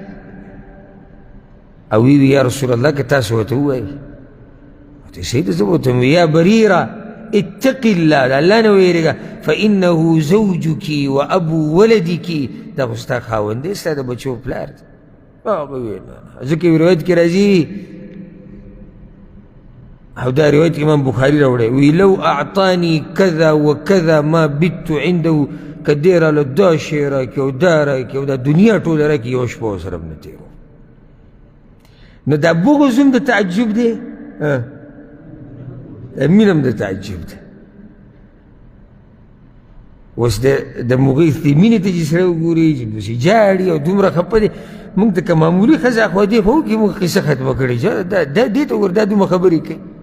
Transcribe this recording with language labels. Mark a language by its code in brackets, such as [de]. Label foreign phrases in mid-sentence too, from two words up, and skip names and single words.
[ps] او وی [ar] یا رسول الله [ps] که تاسو ورته ووایي ورته صحیح ده زه به ورته ویم [ar] یا بریره اتق الله [ps] د الله نه ویرېږه [ar] فانه زوجک و ابو ولدک [ps] دا خو ستا خاوند دی ستا د بچو پلار دی هغه وویل ځکه یو روایت کې راځي او دا روایت امام بخاري راوړی وی [ar] لو اعطانی کذا و کذا ما بت عنده [ps] که دی راله دا شی راکړي او دا راکړي او دا دنیا ټوله راکړي یوه شپه ورسره به نه تېروم نو دا بغض هم د تعجب دی دا مینه هم د تعجب ده اوس د مغیث دې مینې ته چې سړی وګوري چې پسې جاړي او دومره خفه دی موږ ته که معمولي ښځه خوا دې خو وکړي موږ قصه ختمه کړې دا دې ته وګوره دا دومره خبرې کوي